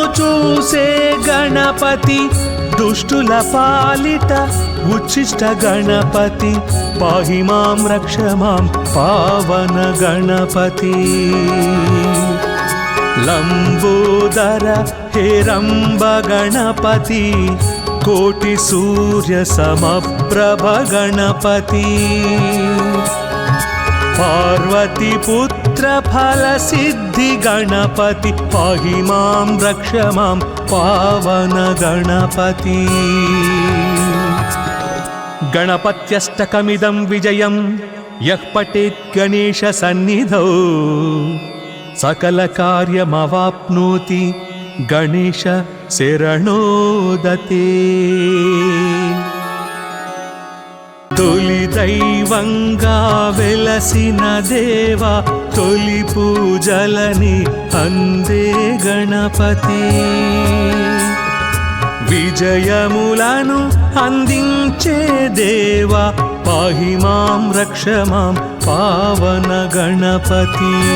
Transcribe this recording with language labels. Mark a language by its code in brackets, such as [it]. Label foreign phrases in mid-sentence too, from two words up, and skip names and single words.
[te] చూసే గణపతి దుష్టుల పాలిట ఉచ్చిష్ట గణపతి [sa] పాహి మాం రక్ష మాం [te] పావన గణపతి। [sa] లంబోదర హేరంబ గణపతి కోటి సూర్య సమప్రభ గణపతి। पार्वती पुत्र फल सिद्धि गणपति पाहि मां रक्ष मां पावन गणपति। गणपत्यष्टकमिदं विजयं यः पठेत् गणेश सन्निधौ सकल कार्यमवाप्नोति गणेश शरणोदते। [te] తొలి దైవంగా వెలసిన దేవా తొలి పూజలని అందే గణపతి। విజయములను అందించే దేవా [sa] పాహి మాం రక్ష మాం [te] పావన గణపతి।